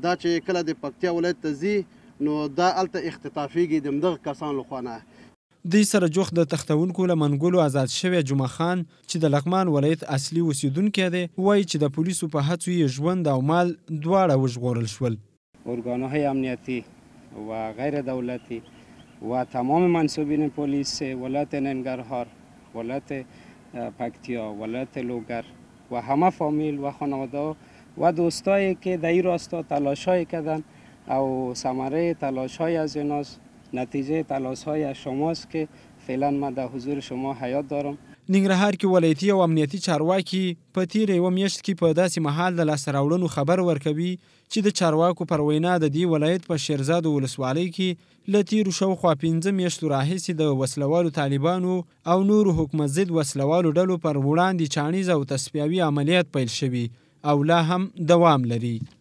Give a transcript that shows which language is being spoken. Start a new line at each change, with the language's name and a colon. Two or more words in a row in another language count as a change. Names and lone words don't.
Pashto: دا چې کله د پکتیا ولایت ته ځي نو دا هلته اختطافېږي د همدغه کسانو لخوا نه. دوی سره جوخت د تختونکو له منګولو آزاد شوی جمعه خان چې د لغمان ولایت اصلي اوسیدونکی دی وایي چې د پولیسو په هڅو یې ژوند او مال دواړه وژغورل شول.
Persian: ارگان‌های امنیتی و غیر دولتی و تمام منصوبین پلیس ولایت ننگرهار، ولایت پکتیا، ولایت لوگر و همه فامیل و خانواده و دوستایی که در این راستا تلاش‌های کردن او ثمره تلاش‌های از ایناست، نتیجه تلاش‌های از شماست که فعلا من در حضور شما حیات دارم.
Pashto: ننګرهار کې ولایتي او امنیتي چارواکي په تیره یوه میاشت کې په داسې مهال د لاسته راوړنو خبر ورکوي چې د چارواکو پر وینا د دې ولایت په شیرزاد ولسوالۍ کې له تیرو شاوخوا 15 میاشتو راهیسې د وسلوالو طالبانو او نورو حکومت ضد وسلوالو ډلو پر وړاندې چاڼیز او تصفیوي عملیات پیل شوي او لا هم دوام لري.